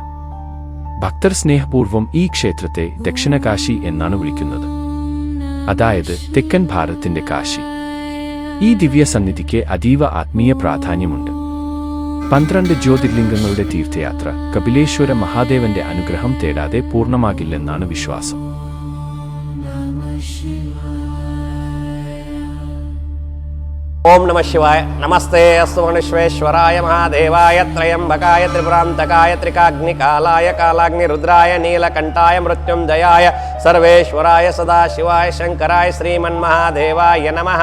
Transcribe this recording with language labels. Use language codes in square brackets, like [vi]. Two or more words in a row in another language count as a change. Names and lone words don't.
[ml] ഭക്തർ സ്നേഹപൂർവ്വം ഈ ക്ഷേത്രത്തെ ദക്ഷിണകാശി എന്നാണ് വിളിക്കുന്നത്, അതായത് തെക്കൻ ഭാരതത്തിന്റെ കാശി. ഈ ദിവ്യ സന്നിധിക്ക് അതീവ ആത്മീയ പ്രാധാന്യമുണ്ട്. 12 ജ്യോതിർലിംഗങ്ങളുടെ തീർത്ഥയാത്ര കപിലേശ്വര മഹാദേവന്റെ അനുഗ്രഹം തേടാതെ പൂർണ്ണമാകില്ലെന്നാണ് വിശ്വാസം. [sa] ಓಂ ನಮಃ ಶಿವಾಯ. ನಮಸ್ತೆ ಅಸ್ತು ವಿಶ್ವೇಶ್ವರಾಯ ಮಹಾದೇವಾಯ ತ್ರಯಂಬಕಾಯ ತ್ರಿಪುರಾಂತಕಾಯ ತ್ರಿಕಾಗ್ನಿಕಾಲಾಯ ಕಾಲಾಗ್ನಿ ರುದ್ರಾಯ ನೀಲಕಂಠಾಯ ಮೃತ್ಯುಂಜಯಾಯ ಸರ್ವೇಶ್ವರಾಯ ಸದಾಶಿವಾಯ ಶಂಕರಾಯ ಶ್ರೀಮನ್ಮಹಾದೇವಾಯ ನಮಃ.